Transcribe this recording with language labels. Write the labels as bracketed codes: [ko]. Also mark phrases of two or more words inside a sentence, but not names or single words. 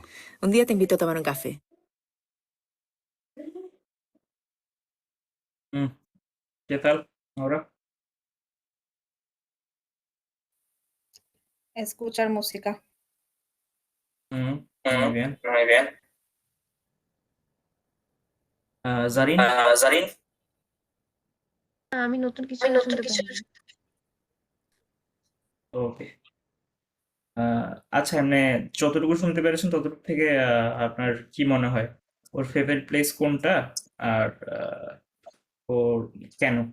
[es] Un día te invito a tomar un café. ¿Qué tal ahora? escuchar música. Muy bien. [bn] জারিন? আমি নতুন কিছু শুনতে পাইনি। ওকে। আচ্ছা, এমনি যতটুকু শুনতে পেরেছেন ততটুকু থেকে আপনার কি মনে হয় ওর [en] favorite place [bn] কোনটা, আর ওর কেন?